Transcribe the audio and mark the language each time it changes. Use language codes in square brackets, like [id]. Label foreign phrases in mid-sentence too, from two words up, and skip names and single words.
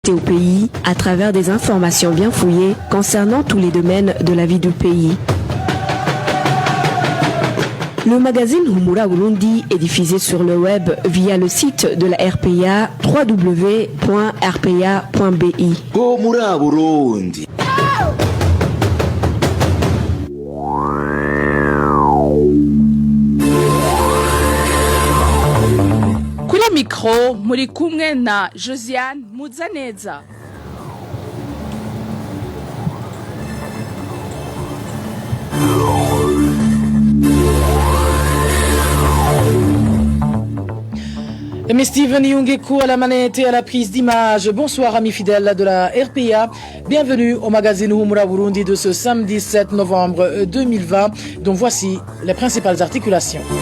[fr] au pays à travers des informations bien fouillées concernant tous les domaines de la vie du pays. Le magazine Humura Burundi est diffusé sur le web via le site de la RPA www.rpa.bi. Humura Burundi. [rn] Kuri mikro muri kumwe na Josiane Muzaneza. [fr] Mais Steven Yungeku à la manette et à la prise d'image. Bonsoir amis fidèles de la RPA. Bienvenue au magazine Humura Burundi de ce samedi 7 novembre 2020, dont voici les principales articulations.